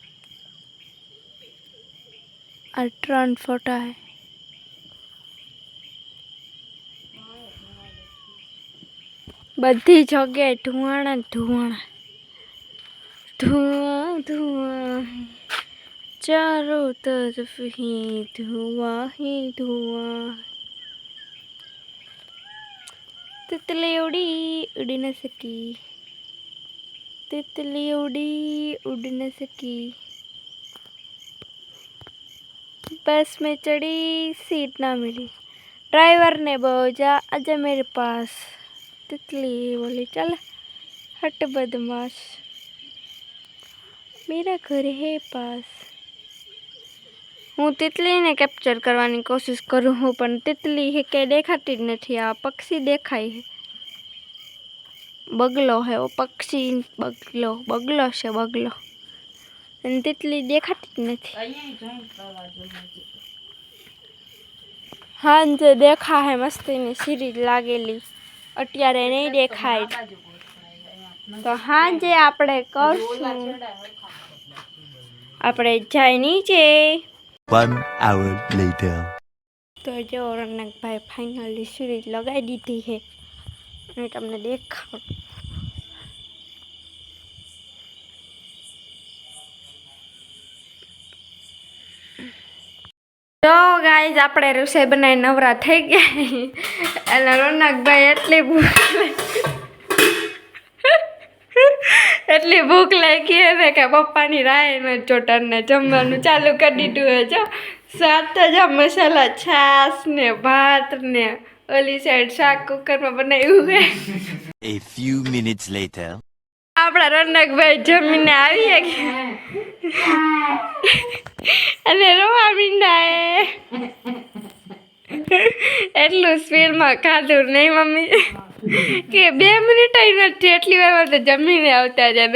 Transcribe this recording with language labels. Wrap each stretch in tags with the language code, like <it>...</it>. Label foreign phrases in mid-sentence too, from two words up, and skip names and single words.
<gu>આ 3 ફોટા હે બધી જગ્યાએ ધુવાણા ધુવાણા,</gu> <hi>धुआं धुआं, चारों तरफ ही धुआं ही धुआं. तितली उड़ी न सकी, तितली उड़ न सकी, बस में चढ़ी सीट ना मिली, ड्राइवर ने बोला आजा मेरे पास. तितली बोली चल हट बदमाश, मेरा घर है पास.</hi> <gu>હું તિતલીને કેપ્ચર કરવાની કોશિશ કરું હું, પણ તિતલી હે કે દેખાતી જ નથી. આ પક્ષી દેખાય છે, બગલો હે ઓ પક્ષી, બગલો છે બગલો, અને તિતલી દેખાતી જ નથી. હાંજે દેખા હે મસ્તીની સિરીઝ લાગેલી, અત્યારે નહીં દેખાય. તો હાંજે આપણે કરશું, આપણે જાય નીચે.</gu> <en>1 hour later.</en> <gu>તો જો રનકભાઈ ફાઇનલી સિરીઝ લગાવી દીધી છે, અને તમને દેખાડું. તો ગાઈઝ આપણે રસોઈ બનાવી નવરા થઈ ગયા, અને રોનકભાઈ એટલી ભૂખ લાગી ને કે પપ્પાની રાય ને ચોટરને જમવાનું ચાલુ કરી દીધું હોય. જો સાથે જ મસાલા છાશ ને ભાત ને ઓલી સાઈડ શાક કુકરમાં બનાવ્યું છે.</gu> <en>A few minutes later.</en> <gu>આપણા રોનકભાઈ જમીને આવીએ ગયા અને રોવા મીંડાએ. એટલું સ્પીડમાં ખાધું નહીં મમ્મી કે 2 મિનિટ નથી, એટલી વારમાં તો જમીને આવતા રહ્યા.</gu>